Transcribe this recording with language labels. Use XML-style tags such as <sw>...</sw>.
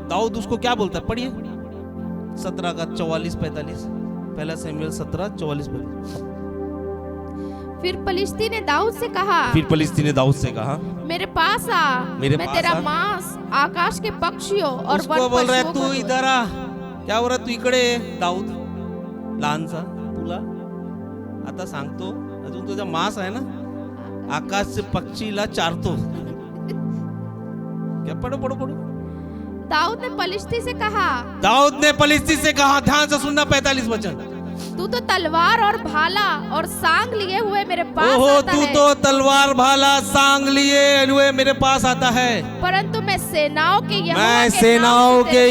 <hi>दाऊद उसको क्या बोलता है? पढ़िए 17 का 44-45, पहला शमूएल 17:44-45। फिर पलिश्ती ने दाऊद से कहा, फिर पलिश्ती ने दाऊद से कहा, मेरे पास आ, मैं तेरा मांस आकाश के पक्षियों और उसको बोल रहा है तू इधर आ। क्या बोल रहा,</hi> <mr>तू इकडे? दाऊद लहानसा, तुला आता सांगतो, अजून तुझा मांस आहे ना, आकाश पक्षीला चारतो।</mr> <hi>क्या? पढ़ो पढ़ो पढ़ो। दाऊद ने पलिश्ती से कहा, दाऊद ने पलिश्ती से कहा, ध्यान से सुनना 45 वचन, तू तो तलवार और भाला और सांग लिए हुए मेरे पास आता तू है। तो तलवार भाला सांग लिए हुए मेरे पास आता है, परंतु मैं सेनाओं के</hi>